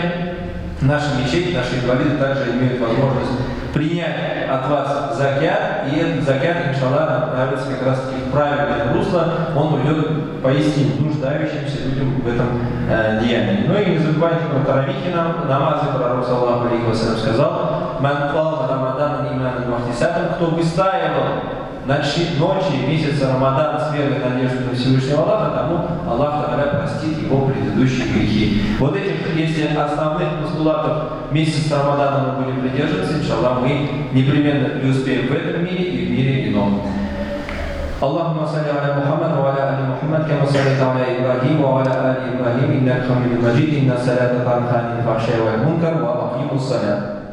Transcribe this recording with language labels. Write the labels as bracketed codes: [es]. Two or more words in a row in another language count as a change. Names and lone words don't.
[ru] Наши мечети, наши инвалиды также имеют возможность принять от вас закят, и этот закят, иншаллах, направится как раз таки в правильное русло, он уйдет поистине нуждающимся людям в этом деянии. Ну и не забывайте про таравихи намазы, [ar] пророк صلى الله عليه وسلم сказал: «من قام رمضان إيمانا واحتسابا», [ru] кто выстаивал ночи месяца Рамадан с верой надеждой на Всевышнего Аллаха, тому Аллах Та'аля простит его предыдущие грехи. Вот этих, если основных постулатов месяца Рамадана мы будем придерживаться, иншаллах, мы непременно преуспеем в этом мире и в мире ином. [ar] اللهم صل على محمد وعلى ال محمد كما صليت على ابراهيم وعلى ال ابراهيم انك حميد مجيد ان الصلاه تنهى عن الفحشاء والمنكر واقيموا الصلاه